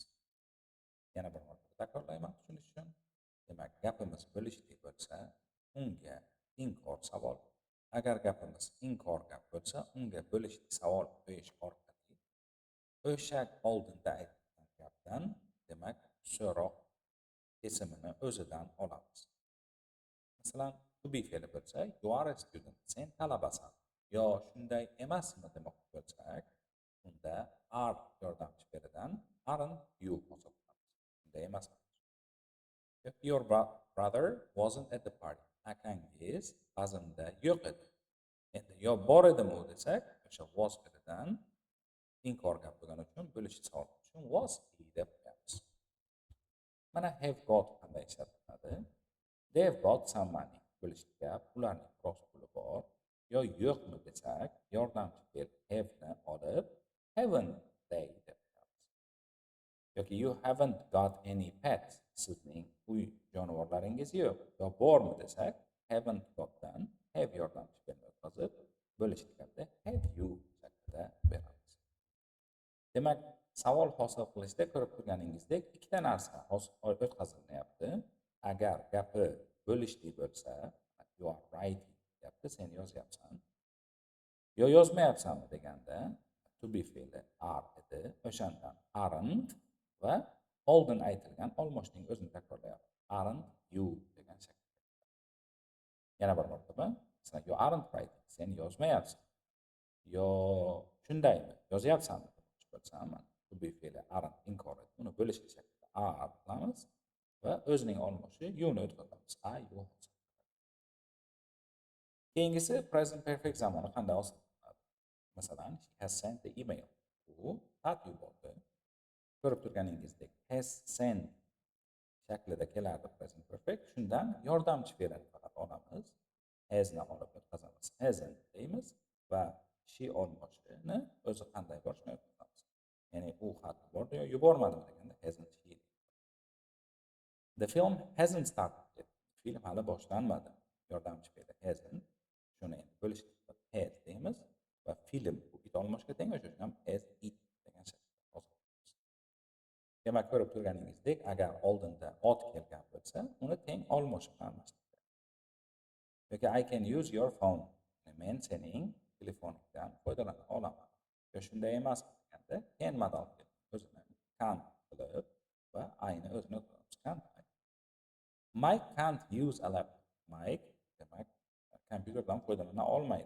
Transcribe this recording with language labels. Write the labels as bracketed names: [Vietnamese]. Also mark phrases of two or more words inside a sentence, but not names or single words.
[Uzbek] Yana bir marta takrorlayman tushunish uchun. Demak, gapimiz bo'lishli bo'lsa, unga inkor savol. Agar gapimiz inkor gap bo'lsa, unga bo'lishli savol qo'yish orqali o'sha oldinda aytilgan gapdan demak so'roq kesimini o'zidan olamiz. Masalan, [English] to be [Uzbek] fe'li bo'lsa, [English] you are a student, [Uzbek] sen talabasan. Yo shunday emasmi demoqchi bo'lsak, unda are yordamchi fe'lidan [English] aren't you [Uzbek] hosil qilamiz. Shunday emasmi? [English] If your brother wasn't at the party, [Uzbek] akangiz bazmda yo'q edi. Endi yo bor edimi u desak, o'sha was ketidan inkor gap bo'lgani uchun bo'lish savol uchun [English] was he [Uzbek] deb qo'yamiz. Mana [English] have got [Uzbek] qanday ishlatiladi? [English] They've got some money. [Uzbek] Bo'lishli gap, ularning biroz puli bor. Yo yo'qmi desak, yordamchi fe'l have ni olib [English] haven't they [Uzbek] deb qo'yamiz. [English] Yoki you haven't got any pets. [Uzbek] Sizning uy jonivorlaringiz yo'q. Yo bormi desak, [English] haven't gotdan [Uzbek] have yordamchi fe'lni o'tkazib bo'lishli gapda [English] have you [Uzbek] shaklida beramiz. Demak, savol hosil qilishda ko'rib turganingizdek, ikkita narsa o'tkazilyapti. Agar gapi bo'lishli bo'lsa, [English] you are writing [Uzbek] deyapti, sen yozyapsan. Yo yozmayapsanmi deganda, [English] to be [Uzbek] fe'li are edi, o'shandan aren't va oldin aytilgan olmoshning o'zini takrorlayapti. [English] Aren't you [Uzbek] degan shaklda. Yana bir marotaba, masalan, [English] you aren't writing, [Uzbek] sen yozmayapsan. Yo shundaymi, yozyapsanmi demoqchi bo'lsam, [English] to be [Uzbek] fe'li aren't inkor etdi. Uni bo'lishli shaklda are qilamiz va o'zining olmoshi you'ni o'tkazamiz. [English] I you. [Uzbek] Keyingisi [English] present perfect [Uzbek] zamoni qanday osiladi? Masalan, [English] she has sent the email. [Uzbek] U xat yubordi. Ko'rib turganingizdek, [English] has sent [Uzbek] shaklida keladi [English] present perfect. [Uzbek] Shundan yordamchi fe'lini faqat olamiz. Has ni olib o'tkazamiz. Hasn't deymiz va she olmoshini o'zi qanday borishini o'tkazamiz. Ya'ni u xat yubordi yo yubormadimi deganda [English] hasn't she. The film hasn't started yet. [Uzbek] Film hali boshlanmadi. Yordamchi fe'li hasn't. Shuni endi bo'lishli has deymiz va film bu it olmoshga teng, o'sha uchun ham [English] has it [Uzbek] degan shaklda yozamiz. Demak, ko'rib turganingizdek, agar oldinda ot kelgan bo'lsa, uni teng olmosh bilan almashtiramiz. [English] Yoki I can use your phone. [Uzbek] Men sening telefoningdan foydalana olaman. Yo shunday emas deganda can modal o'zini can qilib va ayni o'zini o'tkazamiz. [English] Can't I? Mike can't use a laptop. [Uzbek] Mike demak kompyuterdan foydalana olmaydi.